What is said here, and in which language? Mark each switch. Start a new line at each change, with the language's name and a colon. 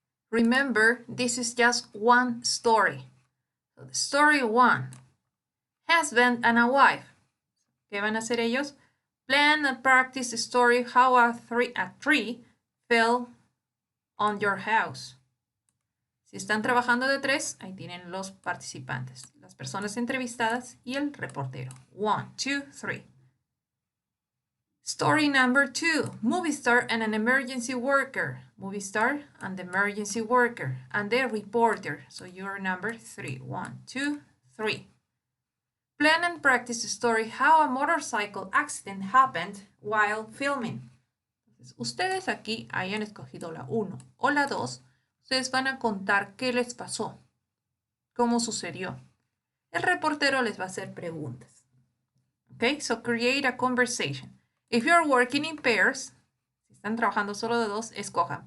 English: Remember, this is just one story. So the story 1, husband and a wife.
Spanish: ¿Qué van a hacer ellos?
English: Plan and practice the story how a tree fell on your house.
Spanish: Si están trabajando de 3, ahí tienen los participantes, las personas entrevistadas y el reportero.
English: 1, 2, 3. Story number 2, movie star and an emergency worker. Movie star and the emergency worker and the reporter. So you're number 3. 1, 2, 3. Plan and practice the story how a motorcycle accident happened while filming.
Spanish: Entonces, ustedes aquí hayan escogido la 1 o la 2, ustedes van a contar qué les pasó, cómo sucedió. El reportero les va a hacer preguntas.
English: Okay, so create a conversation. If you're working in pairs,
Spanish: si están trabajando solo de 2, escojan.